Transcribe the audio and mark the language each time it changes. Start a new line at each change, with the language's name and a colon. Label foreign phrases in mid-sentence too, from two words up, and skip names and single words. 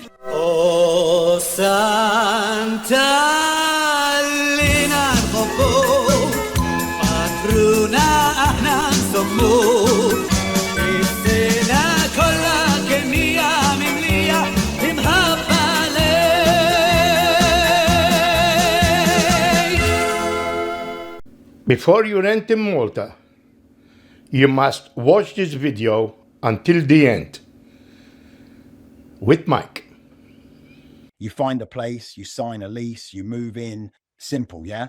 Maltese: Oh Santa Lina patruna aħna nsommuk is-sena kollha kemm hija mimlija imħabba lejk.
English: Before you rent in Malta, you must watch this video until the end. With Mike. You find a place, you sign a lease, you move in. Simple, yeah?